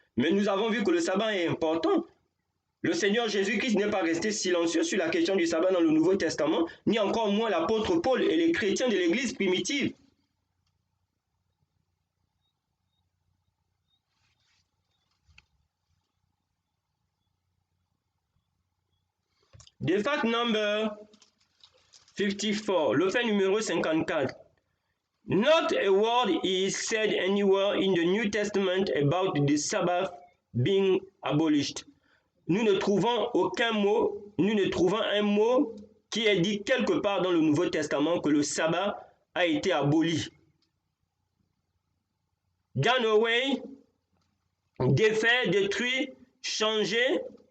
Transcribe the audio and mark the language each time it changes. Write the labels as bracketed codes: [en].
[fr] Mais nous avons vu que le sabbat est important. Le Seigneur Jésus-Christ n'est pas resté silencieux sur la question du sabbat dans le Nouveau Testament, ni encore moins l'apôtre Paul et les chrétiens de l'Église primitive. [en] The fact number 54, [fr] le fait numéro 54. [en] Not a word is said anywhere in the New Testament about the Sabbath being abolished. [fr] Nous ne trouvons aucun mot, nous ne trouvons un mot qui est dit quelque part dans le Nouveau Testament que le sabbat a été aboli. [en] Done away, [fr] défait, détruit, changé,